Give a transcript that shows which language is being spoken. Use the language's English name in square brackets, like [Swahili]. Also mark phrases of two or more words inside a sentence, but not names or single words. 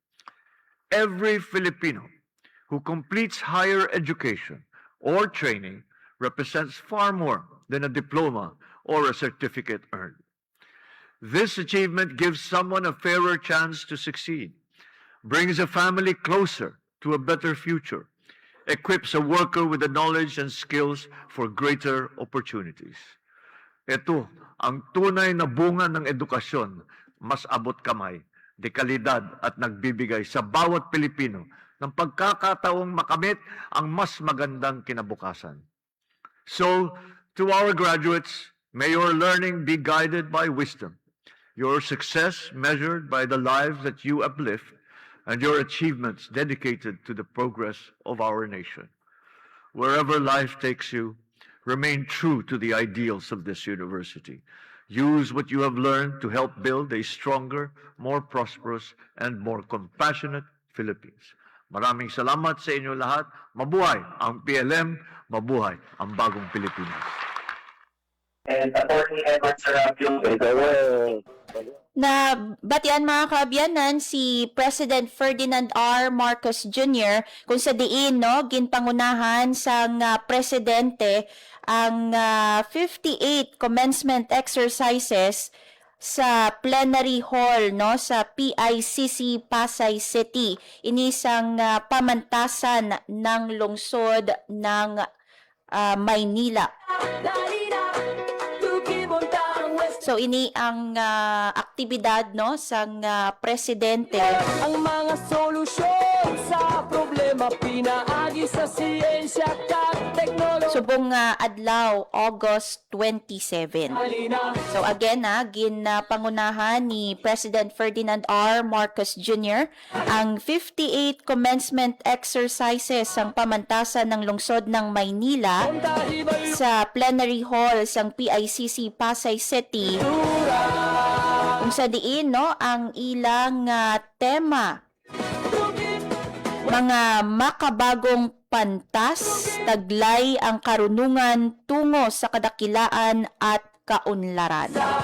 [English] Every Filipino who completes higher education or training represents far more than a diploma or a certificate earned. This achievement gives someone a fairer chance to succeed, brings a family closer to a better future, equips a worker with the knowledge and skills for greater opportunities. [Filipino] Ito ang tunay na bunga ng edukasyon, mas abot kamay, dekalidad at nagbibigay sa bawat Pilipino ng pagkakataong makamit ang mas magandang kinabukasan. [English] So, to our graduates, may your learning be guided by wisdom, your success measured by the lives that you uplift, and your achievements dedicated to the progress of our nation. Wherever life takes you, remain true to the ideals of this university. Use what you have learned to help build a stronger, more prosperous, and more compassionate Philippines. [Filipino] Maraming salamat sa inyo lahat. Mabuhay ang PLM, mabuhay ang bagong Pilipinas. [English] And Attorney Edward Serapio. [Hiligaynon] Na batian mga kaabyanan si President Ferdinand R. Marcos Jr. kung sa diin, no, ginpangunahan sang presidente ang 58 [English] commencement exercises [Hiligaynon] sa [English] plenary hall, [Hiligaynon] no, sa PICC Pasay City. Inisang pamantasan ng lungsod ng Maynila. So ini ang aktibidad, no, sang presidente. Ang mga solusyon sa problema problema pinaagi sa siyensya kag teknolohiya. Subong nga adlaw August 27. So again ginapangunahan ni President Ferdinand R. Marcos Jr. ang 58 [English] commencement exercises [Hiligaynon] sang pamantasan ng lungsod ng Maynila sa [English] plenary hall [Hiligaynon] sang PICC Pasay City. Kung sa diin ang ilang tema, [Filipino] mga makabagong pantas, taglay ang karunungan tungo sa kadakilaan at kaunlaran.